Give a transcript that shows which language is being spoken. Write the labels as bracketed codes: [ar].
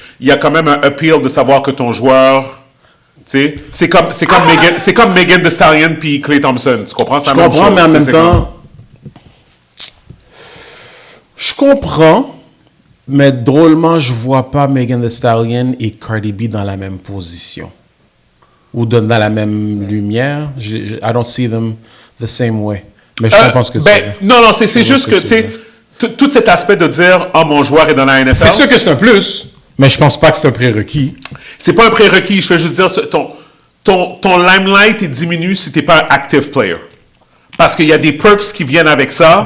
[fr] Il y a quand même un appeal de savoir que ton joueur... Tu sais, c'est comme Megan Thee Stallion puis Klay Thompson. Tu comprends? Je comprends, mais en même temps... Je comprends... Mais drôlement, je vois pas Megan Thee Stallion et Cardi B dans la même position. Ou dans la même lumière. [en] I don't see them the same way. [fr] Mais je comprends ce que tu dis. Non, c'est juste que, tu sais, tout cet aspect de dire « Ah, mon joueur est dans la NFL ». C'est sûr que c'est un plus, mais je pense pas que c'est un prérequis. C'est pas un prérequis. Je veux juste dire, ton limelight est diminue si t'es pas un [en] active player. [fr] Parce qu'il y a des perks qui viennent avec ça.